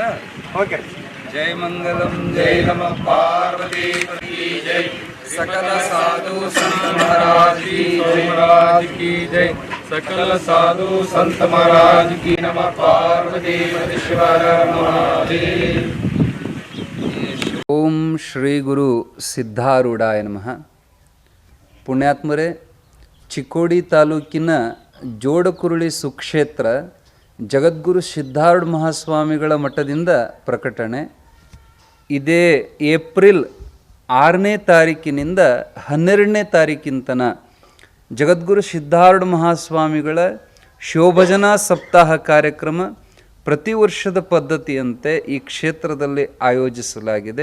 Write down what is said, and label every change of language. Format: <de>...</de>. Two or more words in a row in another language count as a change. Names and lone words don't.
<kn>ಓಕೆ. ಜೈ ಮಂಗಲಂ ಜೈ ನಮಃ ಪಾರ್ವತಿ ಜೈ</kn> <hi>सकल साधु संत महाराज की जय सकल साधु संत महाराज की नमः पार्वती शिवर महादेव.</hi> <kn>ಓಂ ಶ್ರೀ ಗುರು ಸಿದ್ಧಾರೂಢಾಯ ನಮಃ. ಪುಣ್ಯಾತ್ಮರೇ, ಚಿಕ್ಕೋಡಿ ತಾಲೂಕಿನ ಜೋಡಕುರಳಿ ಸುಕ್ಷೇತ್ರ ಜಗದ್ಗುರು ಸಿದ್ಧಾರೂಢ ಮಹಾಸ್ವಾಮಿಗಳ ಮಠದಿಂದ ಪ್ರಕಟಣೆ. ಇದೇ ಏಪ್ರಿಲ್ 6ನೇ ತಾರೀಕಿನಿಂದ 12ನೇ ತಾರೀಕಿನ ಜಗದ್ಗುರು ಸಿದ್ಧಾರೂಢ ಮಹಾಸ್ವಾಮಿಗಳ ಶಿವಭಜನಾ ಸಪ್ತಾಹ ಕಾರ್ಯಕ್ರಮ ಪ್ರತಿ ವರ್ಷದ ಪದ್ಧತಿಯಂತೆ ಈ ಕ್ಷೇತ್ರದಲ್ಲಿ ಆಯೋಜಿಸಲಾಗಿದೆ.</kn>